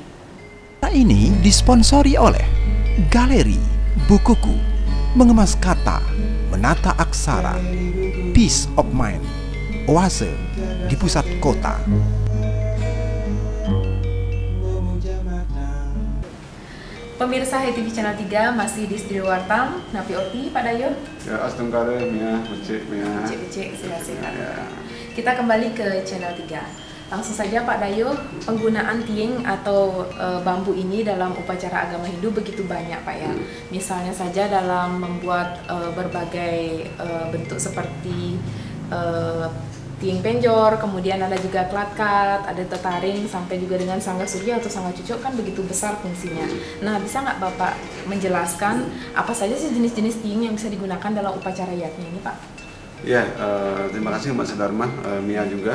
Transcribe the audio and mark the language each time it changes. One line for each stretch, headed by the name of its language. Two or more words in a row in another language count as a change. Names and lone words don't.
Indonesian: Ini disponsori oleh Galeri Bukuku, mengemas kata, menata aksara, Peace of Mind, oase di pusat kota. Pemirsa HiTV Channel 3 masih di studio Wartam.
Balinese: Napi Orti, Pak Dayo. Ya, astungkare, Mia, becek, Mia. Becek, sehat-sehat. Ya.
Indonesian: Kita kembali ke Channel 3. Langsung saja Pak Dayo, penggunaan tiing atau bambu ini dalam upacara agama Hindu begitu banyak Pak ya. Misalnya saja dalam membuat berbagai bentuk seperti tiing penjor, kemudian ada juga klatkat, ada tetaring, sampai juga dengan sangga surya atau sangga cucuk, kan begitu besar fungsinya. Nah, bisa nggak Bapak menjelaskan apa saja sih jenis-jenis tiing yang bisa digunakan dalam upacara yatnya ini Pak? Ya, terima kasih Mas Sudarman, Mia juga.